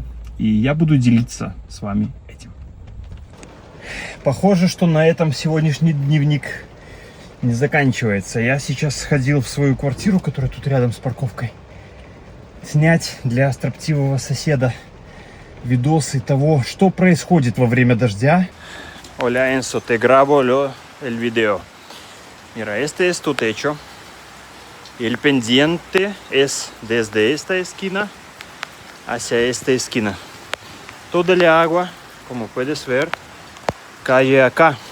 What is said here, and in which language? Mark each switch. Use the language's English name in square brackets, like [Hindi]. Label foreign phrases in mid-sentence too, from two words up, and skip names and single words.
[Russian] И я буду делиться с вами этим. Похоже, что на этом сегодняшний дневник не заканчивается. Я сейчас сходил в свою квартиру, которая тут рядом с парковкой, снять для строптивого соседа видосы того, что происходит во время дождя. [Spanish] Hola Enzo, te grabo el video. Mira, este es tu techo. Y el pendiente es desde esta esquina hacia esta esquina. Toda el agua, como puedes ver, cae acá.